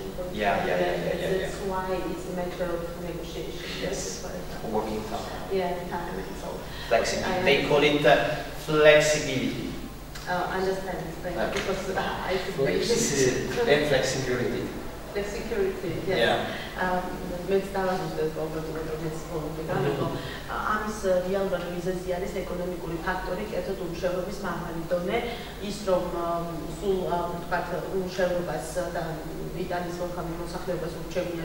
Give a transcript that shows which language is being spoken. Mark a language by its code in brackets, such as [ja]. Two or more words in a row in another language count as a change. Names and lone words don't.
[en] That's why it's a matter of negotiation. Yes, working time. Yeah, time and so. Flexibility. They call it flexibility. Understand, because I think and flexicurity. Flexicurity, yes. [ka] Მეც დავაზუსტეთ პრობლემები, რომელიც პოლიტიკა. ამის რეალურად მიზეზი არის ეკონომიკური ფაქტორი, კერძოდ უმუშევრობის მაღალი დონე, ის რომ სულ ვთქვათ უმუშევრობას და იტალიის მოქალაქე მოსახლეობას ურჩევნია,